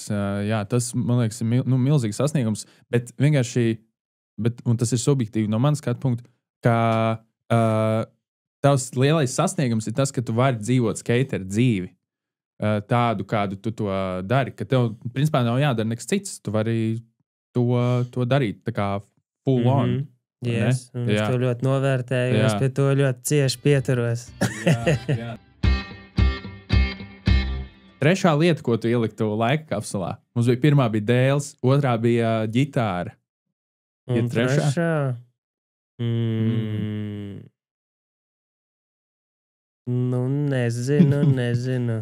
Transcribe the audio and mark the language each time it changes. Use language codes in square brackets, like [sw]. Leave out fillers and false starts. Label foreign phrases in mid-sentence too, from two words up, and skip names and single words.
[lv] Jā, tas, man liekas, ir milzīgs sasniegums. Bet vienkārši, un tas ir subjektīvi no manas skatu punkta, ka tavs lielais sasniegums ir tas, ka tu vari dzīvot skateru dzīvi. Tādu, kādu tu to dari. Ka tev, principā, nav jādara nekas cits. Tu vari to darīt tā kā [en] full on. [lv] Yes, un es to ļoti novērtēju. Es pie to ļoti cieši pieturos. Jā. Trešā lieta, ko tu ieliktu laika kapsulā. Mums bija pirmā bija dēls, otrā bija ģitāra. Un trešā? Nezinu.